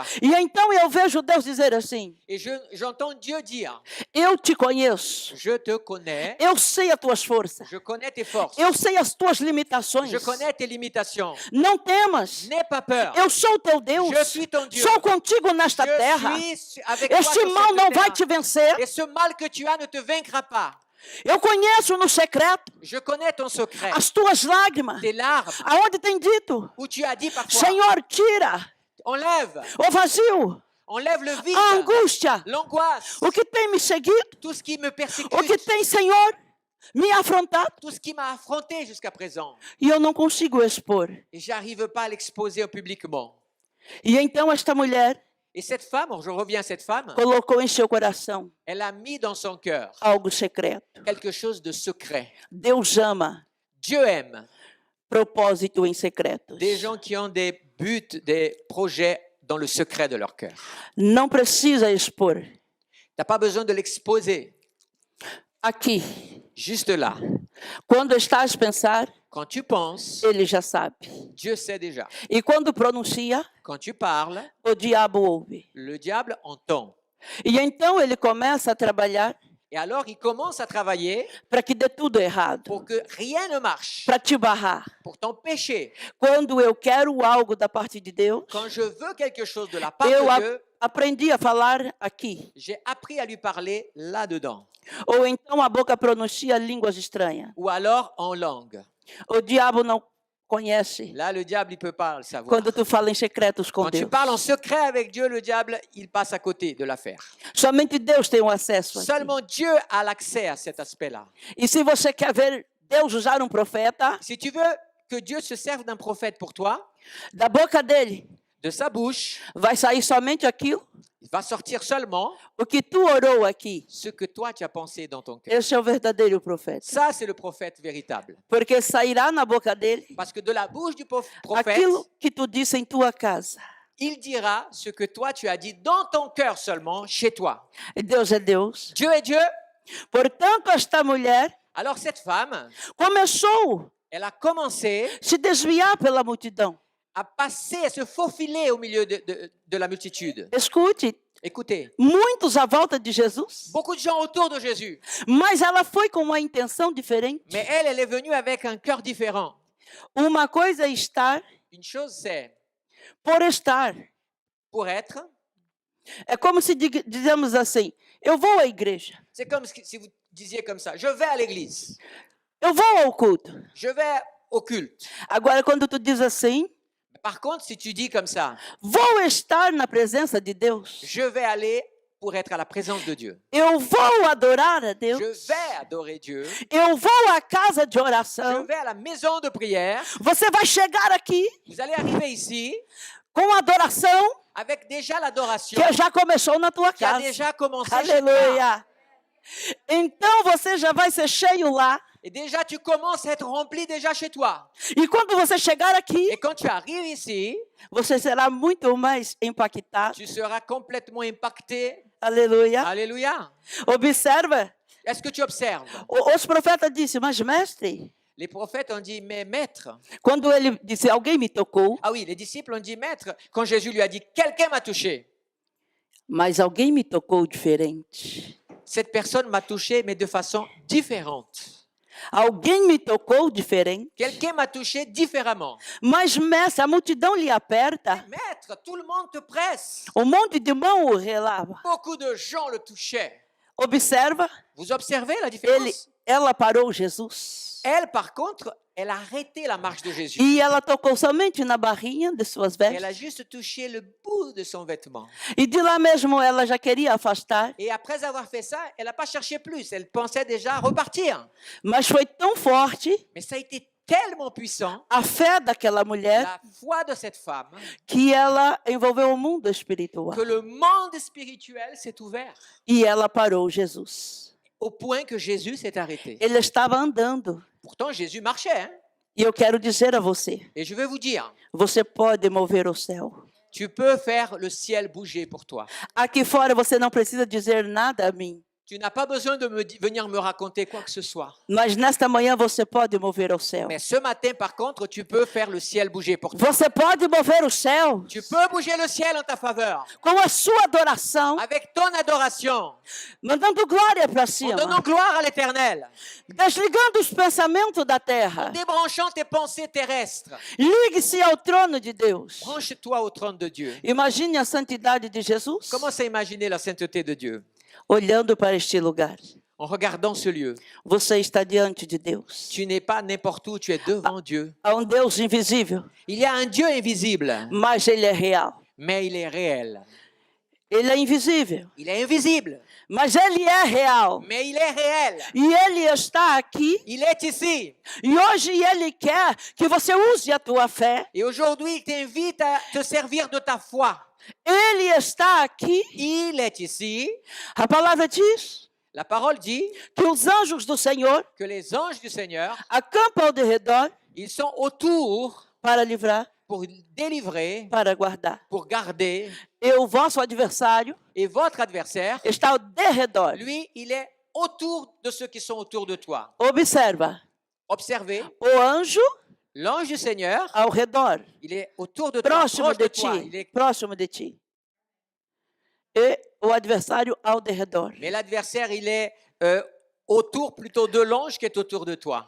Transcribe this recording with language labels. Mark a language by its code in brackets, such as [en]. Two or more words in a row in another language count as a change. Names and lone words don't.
[pt] E então eu vejo Deus dizer assim: [fr] Et j'entends Dieu dire, [pt] eu te conheço. [fr] je te connais, [pt] Eu sei as tuas forças. [fr] je connais tes forces, [pt] Eu sei as tuas limitações. [fr] je connais tes limitations. [pt] Não temas. [fr] N'aie pas peur. [pt] Eu sou o teu Deus. [fr] Je suis ton Dieu. [pt] Sou contigo nesta terra. [fr] Je suis avec toi [pt] Este [fr] sur [pt] mal [fr] cette [pt] não vai [fr] terre. [pt] te vencer. [fr] Et ce mal que tu as ne te vaincra pas. [pt] Eu conheço no secreto [fr] Je connais ton secret, [pt] as tuas lágrimas. [fr] tes larmes, [pt] Aonde tem dito: [fr] où tu as dit parfois, [pt] Senhor, tira [fr] enlève, [pt] o vazio, [fr] enlève le [pt] a [fr] vide, [pt] angústia, [fr] l'angoisse, [pt] o que tem me seguido, [fr] tout ce qui me [pt] o que [fr] persécute, [pt] tem, Senhor, me afrontado. [fr] tout ce qui m'a affronté jusqu'à présent. [pt] E eu não consigo expor. [fr] Et j'arrive pas à l'exposer publiquement. [pt] E então esta mulher [fr] Et cette femme, je reviens à cette femme, [pt] colocou em seu coração [fr] elle a mis dans son cœur [pt] algo secreto. [fr] quelque chose de secret. [pt] Deus ama [fr] Dieu aime [pt] propósito em secretos. [fr] des gens qui ont des buts, des projets dans le secret de leur cœur. [pt] Não precisa expor. [fr] Tu n'as pas besoin de l'exposer. [pt] Aqui, [fr] Juste là. [pt] quando estás a pensar, [fr] Quand tu penses, [pt] ele já sabe. [fr] Dieu sait déjà. [pt] E quando pronuncia, [fr] Quand tu parles, [pt] o diabo ouve. [fr] le diable entend. [pt] E então ele começa a trabalhar [fr] Et alors, il commence à travailler [pt] para que dê tudo errado, [fr] pour que rien ne marche, [pt] para te barrar. [fr] pour t'empêcher. [pt] Quando eu quero algo da parte de Deus, [fr] Quand je veux quelque chose de la part [pt] eu [fr] de Dieu, [pt] aprendi a falar aqui. [fr] j'ai appris à lui parler là-dedans. [pt] Ou então a boca pronuncia línguas estranhas. [fr] Ou alors en langue. [pt] O diabo não conhece [fr] Là, le diable, il ne peut pas le savoir. [pt] quando tu fala em secretos com [fr] Quand tu [pt] Deus. [fr] parles en secret avec Dieu, le diable, il passe à côté de l'affaire. [pt] Somente Deus tem o acesso. Aqui. [fr] Seulement Dieu a l'accès à cet aspect-là. [pt] E se você quer ver Deus usar profeta, [fr] Si tu veux que Dieu se serve d'un prophète pour toi, [pt] da boca dele [fr] de sa bouche, [pt] vai sair somente aquilo [fr] il va sortir seulement [pt] o que tu orou aqui. [fr] ce que toi tu as pensé dans ton cœur. [pt] Esse é o verdadeiro profeta. [fr] Ça, c'est le prophète véritable. [pt] Porque sairá na boca dele [fr] Parce que de la bouche du prophète, [pt] aquilo que tu disse em tua casa. [fr] il dira ce que toi tu as dit dans ton cœur seulement, chez toi. [pt] E Deus é Deus. [fr] Dieu est Dieu. [pt] Portanto, esta mulher [fr] Alors cette femme, [pt] começou [fr] elle a commencé [pt] a se desviar pela multidão. [fr] à passer, à se faufiler au milieu de la multitude. [pt] Escute, [fr] Écoutez, [pt] muitos à volta de Jesus, [fr] beaucoup de gens autour de Jésus, [pt] mas ela foi com uma intenção diferente. [fr] mais elle est venue avec un cœur différent. [pt] Uma coisa é estar [fr] Une chose, c'est [pt] por estar. [fr] pour être. [pt] É como se dizemos assim: eu vou à igreja, [fr] C'est comme si vous disiez comme ça, je vais à l'église, [pt] eu vou ao culto. [fr] je vais au culte. [pt] Agora, quando tu diz assim, [fr] Par contre, si tu dis comme ça, [pt] vou estar na presença de Deus, [fr] je vais aller pour être à la présence de Dieu. [pt] Eu vou adorar a Deus. [fr] Je vais adorer Dieu. [pt] Eu vou à casa de [fr] Je [pt] oração. [fr] vais à la maison de prière. [pt] Você vai chegar aqui [fr] Vous allez arriver ici [pt] com adoração [fr] avec déjà l'adoration [pt] que já começou na tua [fr] qui a [pt] casa. [fr] déjà commencé chez toi. [pt] Aleluia. Então você já vai ser cheio lá. [fr] Et déjà, tu commences à être rempli déjà chez toi. [pt] E quando você chegar aqui, [fr] Et quand tu arrives ici, [pt] você será muito mais impactado. [fr] tu seras complètement impacté. [pt] Aleluia. [fr] Alléluia. [pt] Observa. [fr] Est-ce que tu observes? [pt] Os profetas disseram, mas mestre, [fr] Les prophètes ont dit, mais maître. [pt] quando ele disse, alguém me tocou, [fr] Ah oui, les disciples ont dit, maître, quand Jésus lui a dit, quelqu'un m'a touché. [pt] mas alguém me tocou diferente. [fr] Cette personne m'a touché, mais de façon différente. [pt] Alguém me tocou diferente. [fr] Quelqu'un m'a touché différemment. [pt] Mas, mestre, a multidão lhe aperta. [fr] Maître, tout le monde te presse. [pt] Monte de mão o relava. [fr] Beaucoup de gens le touchaient. [pt] Observa, [fr] Vous observez la différence? [pt] ela parou Jesus. [fr] Elle, par contre, elle a arrêté la marche de Jésus. [pt] E ela tocou somente na barrinha de suas [fr] Elle a [pt] vestes. [fr] juste touché le bout de son vêtement. [pt] E de lá mesmo ela já queria afastar. [fr] Et après avoir fait ça, elle n'a pas cherché plus. Elle pensait déjà repartir. [pt] Mas foi tão forte [fr] Mais ça a été tellement puissant, [pt] a fé daquela mulher [fr] la foi de cette femme, [pt] que ela envolveu o mundo espiritual. [fr] que le monde spirituel s'est ouvert. [pt] E ela parou Jesus. [fr] Au point que Jésus s'est arrêté. [pt] Ele estava andando. [fr] Pourtant, Jésus marchait. Hein? [pt] E eu quero dizer a você, [fr] Et je vais vous dire, [pt] você pode mover o céu. [fr] tu peux faire le ciel bouger pour toi. [pt] Aqui fora você não precisa dizer nada a mim. [fr] Tu n'as pas besoin de venir me raconter quoi que ce soit. [pt] Mas nesta manhã você pode mover o céu. [fr] Mais ce matin, par contre, tu peux faire le ciel bouger pour toi. [pt] Você pode mover o céu [fr] Tu peux bouger le ciel en ta faveur. [pt] com a sua adoração, [fr] Avec ton adoration. [pt] mandando glória para [fr] En [pt] cima, [fr] donnant gloire à l'éternel. [pt] desligando os pensamentos da terra. [fr] Débranchant tes pensées terrestres. [pt] Ligue-se ao trono de Deus. [fr] Branche-toi au trône de Dieu. [pt] Imagine a santidade de Jesus [fr] Commence à imaginer la sainteté de Dieu. [pt] olhando para este lugar. [fr] En regardant ce lieu. [pt] Você está diante de Deus. [fr] Tu n'es pas n'importe où, tu es devant Dieu. [pt] Há Deus invisível, [fr] Il y a un Dieu invisible, [pt] mas ele é real. [fr] mais il est réel. [pt] Ele é invisível, [fr] Il est invisible, [pt] mas ele é real. [fr] mais il est réel. [pt] E ele está aqui. [fr] Il est ici. [pt] E hoje ele quer que você use a tua fé. [fr] Et aujourd'hui, il t'invite à te servir de ta foi. [pt] Ele está aqui. [fr] Il est ici. [pt] A palavra diz [fr] La parole dit [pt] que os anjos do Senhor [fr] que les anges du Seigneur, [pt] acampam ao redor [fr] ils sont autour [pt] para livrar, [fr] pour délivrer, [pt] para guardar. [fr] pour garder. [pt] E o vosso adversário [fr] Et votre adversaire, [pt] está ao derredor. [fr] lui, il est autour de ceux qui sont autour de toi. [pt] Observa, [fr] Observez, [pt] o anjo [fr] l'ange du Seigneur, [pt] ao redor, [fr] il est autour de toi, [pt] próximo [fr] proche de [pt] de [fr] toi. Il [pt] ti, [fr] est... [pt] próximo de ti. E o adversário ao derredor. [fr] Mais l'adversaire, il est autour plutôt de l'ange qui est autour de toi.